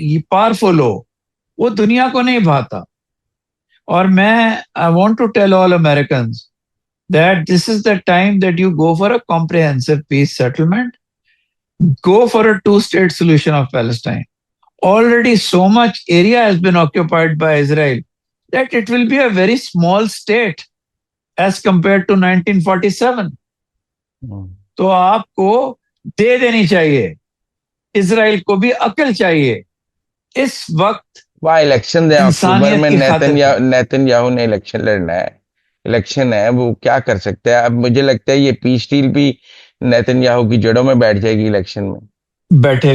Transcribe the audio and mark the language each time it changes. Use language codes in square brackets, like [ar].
[ur] Powerful ہو، وہ دنیا کو نہیں بھاتا۔ اور میں [en] I want to tell all Americans that this is the time that you go for a comprehensive peace settlement, go for a two-state solution of Palestine. Already so much area has been occupied by Israel that it will be a very small state as compared to 1947. [ur] تو آپ کو دے دینی چاہیے، اسرائیل کو بھی عقل چاہیے اس وقت۔ وہاں الیکشن ہے اکتوبر میں، نیتن یاہو نے الیکشن لڑنا ہے، الیکشن ہے، وہ کیا کر سکتے ہیں؟ اب مجھے لگتا ہے یہ پیس ڈیل بھی نیتن یاہو کی جڑوں میں بیٹھ جائے گی، الیکشن میں بیٹھے